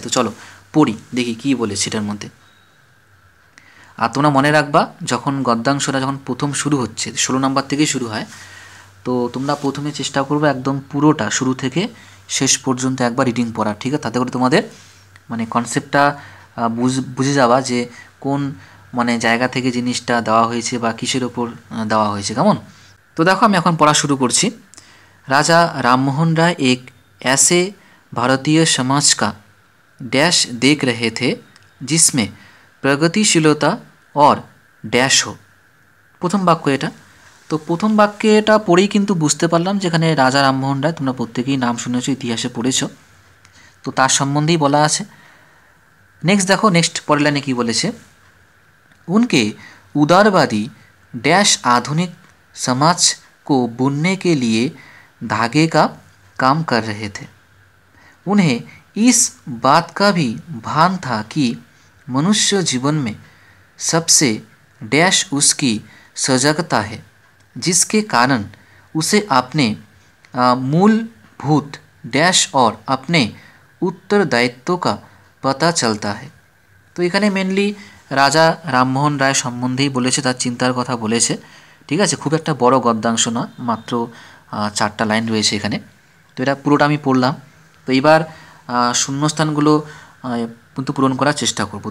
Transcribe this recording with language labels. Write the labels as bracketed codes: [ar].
[bn] তো চলো পড়ি, দেখি কী বলে সেটার মধ্যে। আর তোমরা মনে রাখবা, যখন গদ্যাংশটা যখন প্রথম শুরু হচ্ছে 16 নম্বর থেকেই শুরু হয়, তো তোমরা প্রথমে চেষ্টা করবে একদম পুরোটা শুরু থেকে শেষ পর্যন্ত একবার রিডিং পড়ার, ঠিক আছে? তাতে করে তোমাদের মানে কনসেপ্টটা বুঝে যাওয়া যে কোন মানে জায়গা থেকে জিনিসটা দেওয়া হয়েছে বা কিসের ওপর দেওয়া হয়েছে, কেমন? তো দেখো আমি এখন পড়া শুরু করছি। [hi] राजा राममोहन राय एक ऐसे भारतीय समाज का डैश देख रहे थे जिसमें प्रगतिशीलता और डैश हो। [bn] প্রথম বাক্য এটা। তো প্রথম বাক্যে এটা পড়েই কিন্তু বুঝতে পারলাম যেখানে রাজা রামমোহন রায়, তোমরা প্রত্যেকেই নাম শুনেছো, ইতিহাসে পড়েছো, তো তার সম্বন্ধেই বলা আছে। নেক্সট দেখো, নেক্সট পরের লাইনে কী বলেছে, [hi] उनके उदारवादी डैश आधुनिक समाज को बुनने के लिए धागे का काम कर रहे थे। उन्हें इस बात का भी भान था कि मनुष्य जीवन में सबसे डैश उसकी सजगता है, जिसके कारण उसे अपने मूलभूत डैश और अपने उत्तरदायित्व का पता चलता है। [bn] তো এখানে মেনলি রাজা রামমোহন রায় সম্বন্ধেই বলেছে, তার চিন্তার কথা বলেছে, ঠিক আছে? খুব একটা বড় গদ্যাংশ নয়, মাত্র 4টা লাইন রয়েছে এখানে। তো এটা পুরোটা আমি পড়লাম। তো এবার শূন্যস্থানগুলো কিন্তু পূরণ করার চেষ্টা করব।